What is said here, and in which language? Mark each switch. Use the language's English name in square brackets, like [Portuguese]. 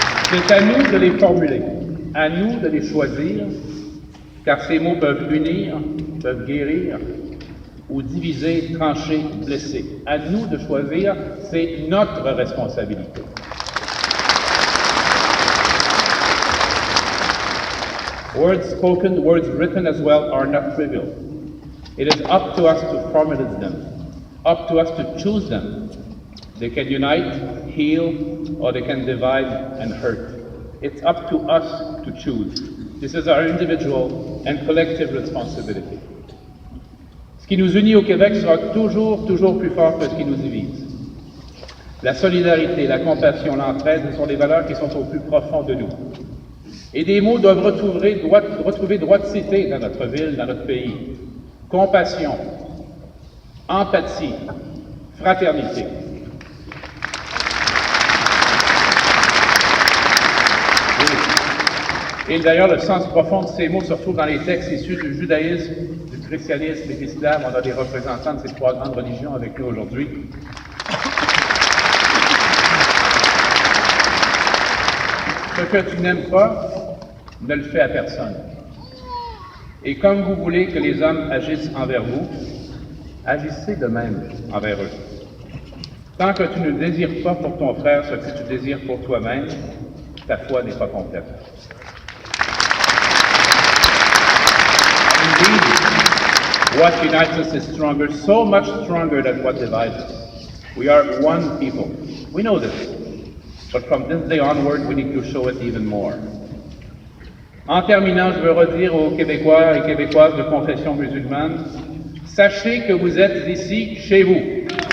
[French] C'est à nous de les formuler, à nous de les choisir, car ces mots peuvent unir, peuvent guérir, ou diviser, trancher, blesser. À nous de choisir, c'est notre responsabilité. [English] Words spoken, words written as well, are not trivial. It is up to us to formulate them, up to us to choose them. They can unite, heal, or they can divide and hurt. It's up to us to choose. This is our individual and collective responsibility. [French] Ce qui nous unit au Québec sera toujours plus fort que ce qui nous divise. La solidarité, la compassion, l'entraide sont des valeurs qui sont au plus profond de nous. Et des mots doivent retrouver droiticité dans notre ville, dans notre pays. Compassion, empathie, fraternité. Et d'ailleurs, le sens profond de ces mots se retrouve dans les textes issus du judaïsme, du christianisme et de l'islam. On a des représentants de ces trois grandes religions avec nous aujourd'hui. Ce que tu n'aimes pas, ne le fais à personne. Et comme vous voulez que les hommes agissent envers vous, agissez de même envers eux. Tant que tu ne désires pas pour ton frère ce que tu désires pour toi-même, ta foi n'est pas complète. [English] Indeed, what unites us is stronger, so much stronger than what divides us. We are one people. We know this. But from this day onward, we need to show it even more. [French] En terminant, je veux redire aux Québécois et Québécoises de confession musulmane, sachez que vous êtes ici chez vous.